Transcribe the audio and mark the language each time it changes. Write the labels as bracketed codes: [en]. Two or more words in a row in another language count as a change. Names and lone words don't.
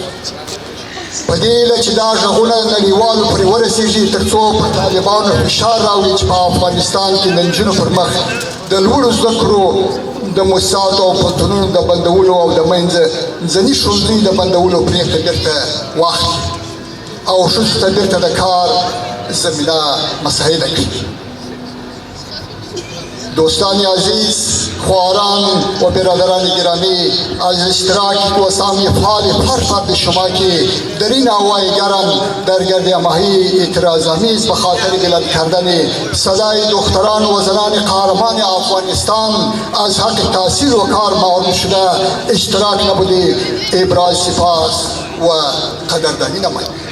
[ps] په دې هیله چې دا غږونه نړیوالو پرې ورسېږي تر څو په طالبانو فشار راوړي چې په افغانستان کې د نجونو پر مخ د لوړو زده کړو د مؤسساتو او پوهنتونونو د بندولو او د منځني ښوونځیو د بندولو پرېکړه بېرته واخلي او ښځو ته بېرته د کار زمینه مساعده کړي. [fa] دوستان عزیز، خواران و برادران گرامی، از اشتراک و سهمی فعال هر فرد شما که در این هوای گرم در گردهمایی اعتراض‌آمیز به خاطر بلند کردن صدای دختران و زنان قهرمان افغانستان از حق تحصیل و کار محروم شده اشتراک نموده، ابراز سپاس و قدردانی نمایید.